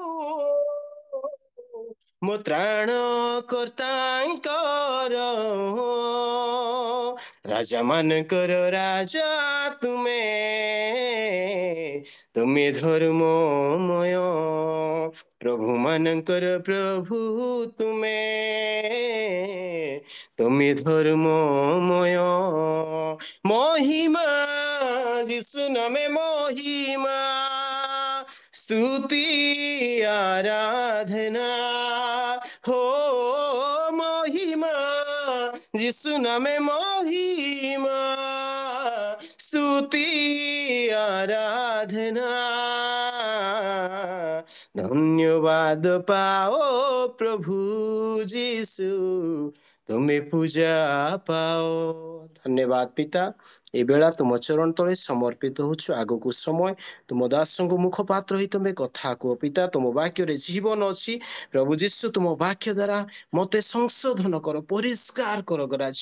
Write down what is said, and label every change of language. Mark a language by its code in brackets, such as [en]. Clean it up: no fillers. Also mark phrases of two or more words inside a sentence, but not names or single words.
[or] ମୋ ତ୍ରାଣ କର୍ତ୍ତାଙ୍କର ରାଜା ମାନଙ୍କର ରାଜା ତୁମେ ତୁମେ ଧର୍ମମୟ ପ୍ରଭୁ ମାନଙ୍କର ପ୍ରଭୁ ତୁମେ ତୁମେ ଧର୍ମମୟ ମହିମା ଯୀଶୁ ନାମେ ମହିମା ସ୍ତୁତି ଆରାଧନା ହୋ ମହିମା ଯୀଶୁ ନାମେ ମହିମା ସ୍ତୁତି ଆରାଧନା ଧନ୍ୟବାଦ ପାଅ ପ୍ରଭୁ ଯୀଶୁ ତୁମେ ପୂଜା ପାଅ। ଧନ୍ୟବାଦ ପିତା, ଏ ବେଳା ତୁମ ଚରଣ ତଳେ ସମର୍ପିତ ହଉଛୁ। ଆଗକୁ ସମୟ ତୁମ ଦାସଙ୍କୁ ମୁଖପାତ୍ର ହେଇ ତୁମେ କଥା କୁହ ପିତା। ତୁମ ବାକ୍ୟରେ ଜୀବନ ଅଛି ପ୍ରଭୁ ଯୀଶୁ। ତୁମ ବାକ୍ୟ ଦ୍ୱାରା ମତେ ସଂଶୋଧନ କର, ପରିଷ୍କାର କର ରାଜା।